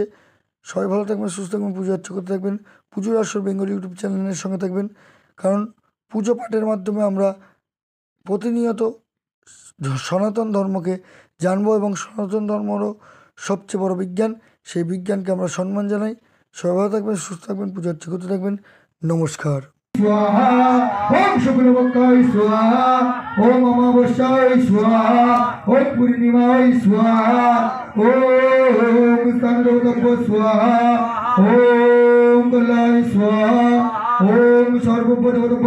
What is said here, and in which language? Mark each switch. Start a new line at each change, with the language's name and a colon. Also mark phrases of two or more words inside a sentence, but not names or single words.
Bangla: সবাই ভালো থাকবেন, সুস্থ থাকবেন, পুজো অর্চনা করতে থাকবেন। পুজোর আসর বেঙ্গলি ইউটিউব চ্যানেলের সঙ্গে থাকবেন, কারণ পুজো পাঠের মাধ্যমে আমরা প্রতিনিয়ত সনাতন ধর্মকে জানবো এবং সনাতন ধর্মরও সবচেয়ে বড় বিজ্ঞান, সেই বিজ্ঞানকে আমরা সম্মান জানাই। সবাই ভালো থাকবেন, সুস্থ থাকবেন, পুজো অর্চনা করতে থাকবেন। নমস্কার।
Sanskrit: स्वाहा ओम शुक्लपक्षाय स्वाहा ओम अमावस्याय स्वाहा ओम पूर्णिमाय स्वाहा ओम चंद्रोदय स्वाहा ओम कल्याण स्वाहा ओम सर्वपदपद